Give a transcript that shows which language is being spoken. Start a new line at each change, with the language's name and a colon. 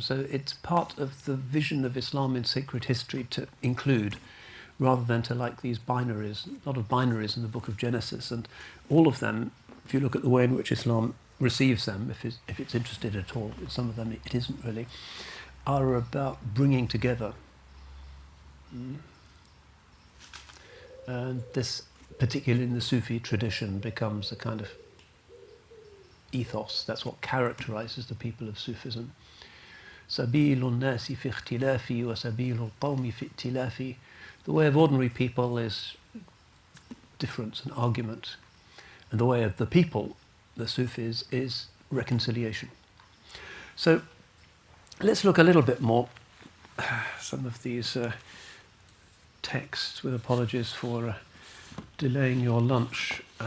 English: So it's part of the vision of Islam in sacred history to include, rather than to like these binaries, a lot of binaries in the book of Genesis, and all of them, if you look at the way in which Islam receives them, if it's interested at all, some of them it isn't really, are about bringing together. And this, particularly in the Sufi tradition, becomes a kind of ethos. That's what characterizes the people of Sufism.
Arabic: سبيل الناس في اختلافي وسبيل القوم في ائتلافي.
English: The way of ordinary people is difference and argument, and the way of the people, the Sufis, is reconciliation. So let's look a little bit more some of these texts, with apologies for delaying your lunch.